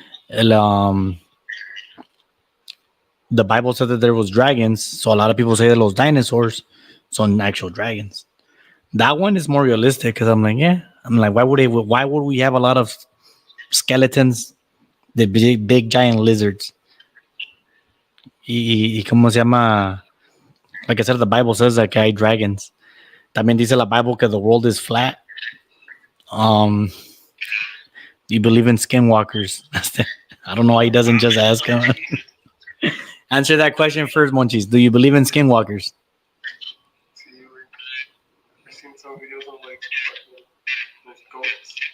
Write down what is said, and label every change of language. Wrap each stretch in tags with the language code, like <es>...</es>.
<en>The Bible said that there was dragons, so a lot of people say that those dinosaurs son actual dragons. That one is more realistic because I'm like, why would we have a lot of skeletons, the big giant lizards?</en> <es>Y cómo se llama?</es> <en>Like I said, the Bible says that hay dragons.</en> <es>También dice la Bible que</es> <en>the world is flat. You believe in skinwalkers? I don't know why he doesn't just ask him. Answer that question first, Monchis. Do you believe in skinwalkers? See, I've seen some videos of like fucking there's goats.</en>